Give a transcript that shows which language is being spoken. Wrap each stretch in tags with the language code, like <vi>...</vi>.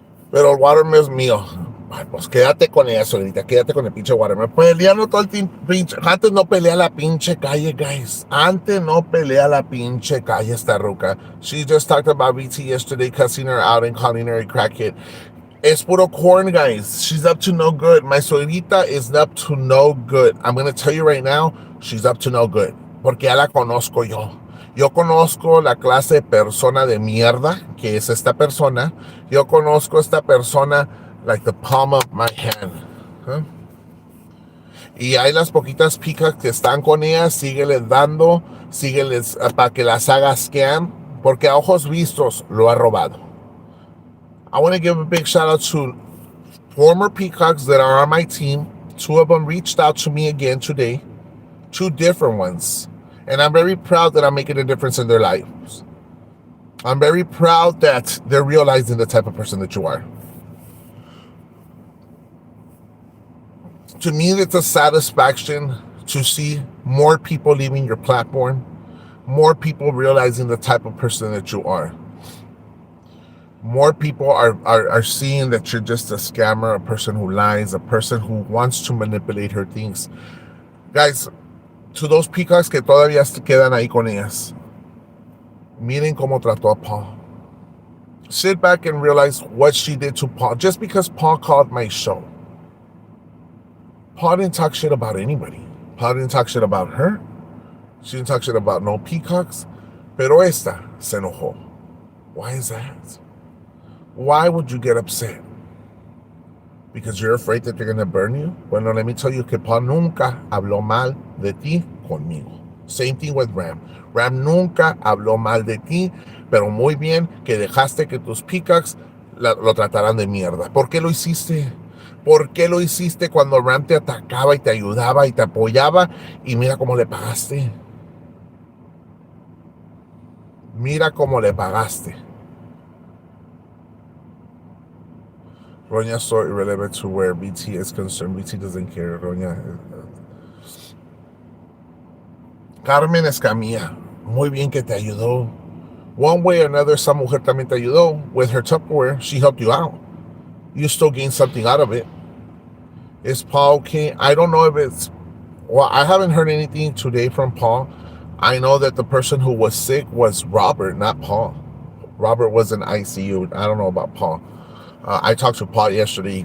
<es>Pero el watermelon es mío. Ay, pues quédate con ella, solita, quédate con el pinche watermelon. Peleando todo el pinche... Antes no pelea la pinche calle, guys. Antes no pelea la pinche calle esta ruca.</es> <en>She just talked about BT yesterday, cussing her out and calling her a crackhead.</en> <es>Es puro corn,</es> <en>guys. She's up to no good. My solita is up to no good. I'm going to tell you right now, she's up to no good.</en> <es>Porque ya la conozco yo. Yo conozco la clase de persona de mierda que es esta persona. Yo conozco esta persona</es> <en>like the palm of my hand.</en> <es>Y hay las poquitas picas que están con ella, sígueles dando, sígueles para que las haga scam, porque a ojos vistos lo ha robado.</es> <en>I want to give a big shout out to former peacocks that are on my team. 2 of them reached out to me again today. 2 different ones. And I'm very proud that I'm making a difference in their lives. I'm very proud that they're realizing the type of person that you are. To me, it's a satisfaction to see more people leaving your platform, more people realizing the type of person that you are. More people are seeing that you're just a scammer, a person who lies, a person who wants to manipulate her things. Guys, to those peacocks</en> <es>que todavía se quedan ahí con ellas, miren cómo trató a Paul.</es> <en>Sit back and realize what she did to Paul. Just because Paul called my show, Paul didn't talk shit about anybody. Paul didn't talk shit about her. She didn't talk shit about no peacocks.</en> <es>Pero esta se enojó.</es> <en>Why is that? Why would you get upset? Because you're afraid that they're going to burn you?</en> <es>Bueno,</es> <en>let me tell you</en> <es>que Paul nunca habló mal de ti conmigo.</es> <en>Same thing with Ram.</en> <es>Ram nunca habló mal de ti, pero muy bien que dejaste que tus peacocks lo trataran de mierda. ¿Por qué lo hiciste? ¿Por qué lo hiciste cuando Ram te atacaba y te ayudaba y te apoyaba? Y mira cómo le pagaste. Mira cómo le pagaste.</es> <en>Roña's story irrelevant to where BT is concerned. BT doesn't care, Roña.</en> <es>Carmen Escamilla, muy bien que te ayudó.</es> <en>One way or another,</en> <es>esa mujer también te ayudó.</es> <en>With her Tupperware, she helped you out. You still gained something out of it. Is Paul King? I don't know if it's... Well, I haven't heard anything today from Paul. I know that the person who was sick was Robert, not Paul. Robert was in ICU. I don't know about Paul. I talked to Paul yesterday.</en>